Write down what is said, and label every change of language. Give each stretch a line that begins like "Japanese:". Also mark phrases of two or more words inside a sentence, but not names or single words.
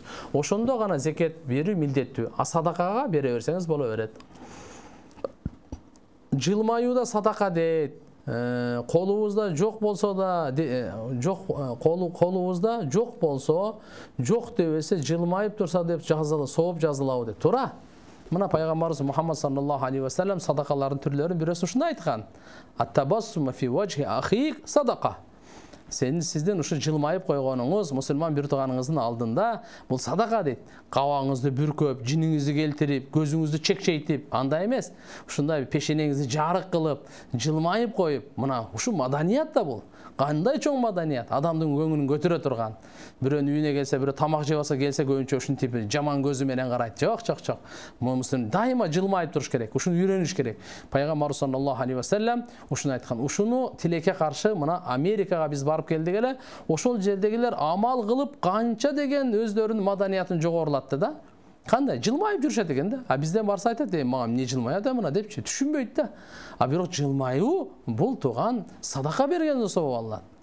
Kyrgyz: Ошондо гана зекет берүү милдеттүү. А садакага бере берсеңиз боло берет. Жылмаюуда садака дейт. Колубузда жок болсо да, колубузда жок болсо, жок дебесе жылмайып турса деп сооп жазылабы деп. Туура. Мына пайгамбарыбыз Мухаммад
Arabic: صلى الله عليه وسلم
Kyrgyz: садакалардын түрлөрүн бирөөсү ушундай айткан.
Arabic: التبسم في وجه أخيك صدقة.
Kyrgyz: Сиздин ушу жылмайып койгонуңуз мусулман бир тууганыңыздын алдында бул садака дейт. Кабагыңызды бүркөп, жиниңизди келтирип, көзүңүздү чекчейтип, андай эмес. Ушундай пешенеңизди жарык кылып, жылмайып коюп, мына ушу маданият да бул. Кандай чоң маданият, адамдын көңүлүн көтөрө турган. Бирөөнүн үйүнө келсе, бирөө тамак жеп алса келсе көбүнчө ушинтип жаман көзү менен карайт. Жок. Мусулман дайыма жылмайып туруш керек, ушуну үйрөнүш керек. Пайгамбар
Arabic: صلى الله عليه وسلم
Kyrgyz: ушуну айткан. Ушуну тилекке каршы мына Америкага биз барып келдик эле, ошол жердегилер амал кылып канча деген өздөрүнүн маданиятын жогорулатты да. Кандай жылмайып жүрүшөт экен да. А бизден барса айтат, мага эмне жылмаят мына депчи, түшүнбөйт да. А бирок жылмаюу бул туган садака берген болсо болот алат.